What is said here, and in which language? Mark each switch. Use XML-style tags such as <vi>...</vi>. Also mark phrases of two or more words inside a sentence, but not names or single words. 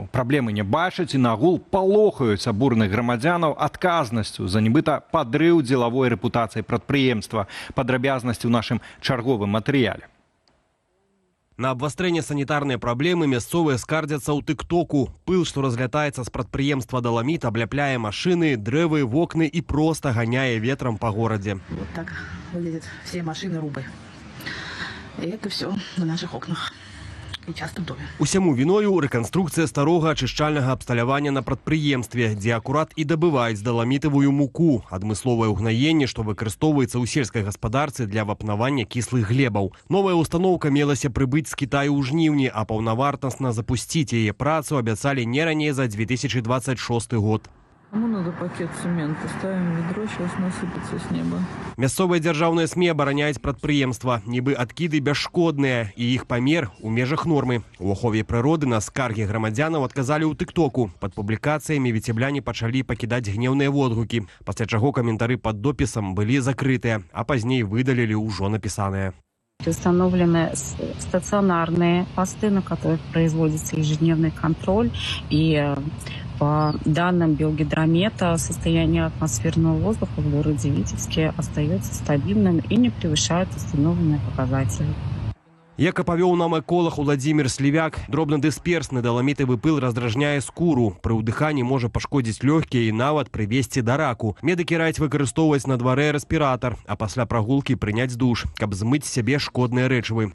<be>Праблемы не бачаць і нагул палохаюць абурных грамадзянаў адказнасцю за нібыта падрыў дзелавой рэпутацыі прадпрыемства. Падрабязнасці ў нашым чарговым матэрыяле. На абвастрэнне санітарныя праблемы мясцовыя скардзяцца ў тык-току. Пыл, што разлятаецца з прадпрыемства «Даламіт», абляпляе машыны, дрэвы, вокны і проста ганяе ветрам па горадзе.</be> <ru>Вот так выглядят все машины Рубы. И это все на наших окнах. І часто в доме.</ru> <be>Усяму віною рэканструкцыя старога ачышчальнага абсталявання на прадпрыемстве, дзе акурат і дабываюць даламітавую муку, адмысловае ўгнаенне, што выкарыстоўваецца ў сельскай гаспадарцы для вапнавання кіслых глебаў. Новая устаноўка мелася прыбыць з Кітаю ў жніўні, а паўнавартасна запусціць яе працу абяцалі не раней за 2026 год.</be> <ru>Кому надо пакет цемента? Ставим ведро, сейчас насыпется с неба.</ru> <be>Мясцовыя дзяржаўныя СМІ абараняюць прадпрыемства, нібы адкіды бясшкодныя і іх памер у межах нормы. У ахове прыроды на скаргі грамадзянаў адказалі ў тык-току. Пад публікацыямі віцебляне пачалі пакідаць гнеўныя водгукі, пасля чаго каментары пад допісам былі закрытыя, а пазней выдалілі ўжо напісаныя.</be> <ru>Установлены стационарные посты, на которых производится ежедневный контроль, и По данным Белгидромета, состояние атмосферного воздуха в городе Витебске остается стабильным и не превышает установленные показатели.</ru> <be>Як апавёў нам эколог Уладзімір Слівяк, дробнадысперсны даламітавы пыл раздражняе скуру. Пры ўдыханні можа пашкодзіць лёгкія і нават прывесці да раку. Медыкі раяць выкарыстоўваць на дварэ рэспіратар, а пасля прагулкі прыняць душ, каб змыць з сябе шкодныя рэчывы.</be>